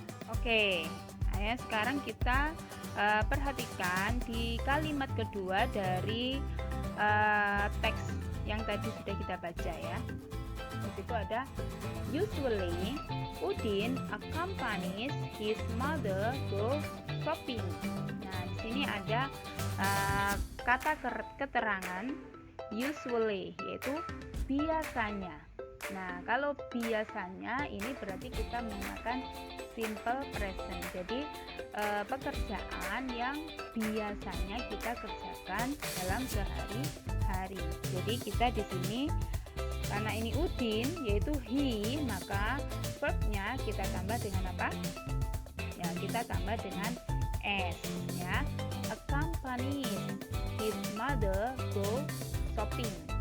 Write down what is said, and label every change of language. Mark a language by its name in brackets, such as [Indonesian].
[Indonesian] Oke, ya sekarang kita perhatikan di kalimat kedua dari teks yang tadi sudah kita baca ya. Di situ ada [English] usually Udin accompanies his mother go shopping. [Indonesian] Nah, di sini ada kata keterangan usually, yaitu biasanya. Nah, kalau biasanya ini berarti kita menggunakan simple present. Jadi pekerjaan yang biasanya kita kerjakan dalam sehari-hari. Jadi kita di sini karena ini Udin yaitu he, maka verbnya kita tambah dengan apa? Ya, kita tambah dengan s ya. [English] Accompany his mother go shopping.